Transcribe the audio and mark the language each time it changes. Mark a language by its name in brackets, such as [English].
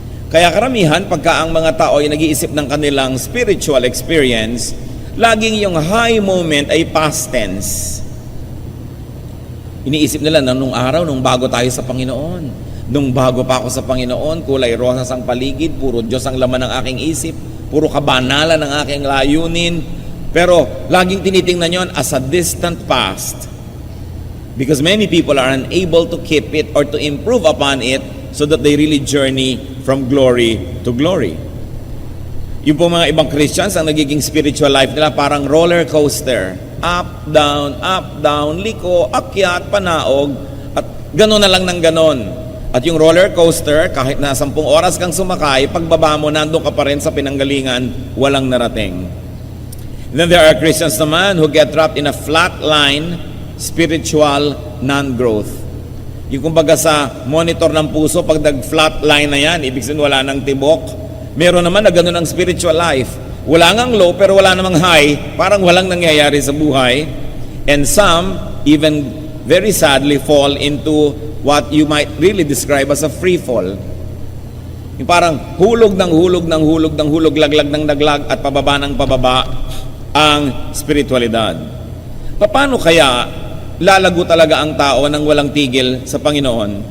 [Filipino] Kaya karamihan, pagka ang mga tao ay nag-iisip ng kanilang spiritual experience, laging yung high moment ay past tense. Iniisip nila na nung araw, nung bago tayo sa Panginoon, nung bago pa ako sa Panginoon, kulay rosas ang paligid, puro Diyos ang laman ng aking isip, puro kabanalan ang aking layunin. Pero laging tinitingnan yon [English] as a distant past. Because many people are unable to keep it or to improve upon it so that they really journey from glory to glory. [Filipino] Yung po mga ibang Christians, ang nagiging spiritual life nila parang roller coaster. Up, down, liko, akyat, panaog, at gano'n na lang ng gano'n. At yung roller coaster, kahit na 10 oras kang sumakay, pagbaba mo, nandun ka pa rin sa pinanggalingan, walang narating. [English] Then there are Christians naman who get trapped in a flat line, spiritual non-growth. [Filipino] Yung kumbaga sa monitor ng puso, pag nag-flat line na yan, ibig sabihin wala nang tibok. Meron naman na ganun ang spiritual life. Wala ngang low, pero wala namang high. Parang walang nangyayari sa buhay. [English] And some, even very sadly, fall into what you might really describe as a free fall. [Filipino] Yung parang hulog ng hulog, laglag ng laglag, at pababa ng pababa ang spiritualidad. Paano kaya lalago talaga ang tao nang walang tigil sa Panginoon?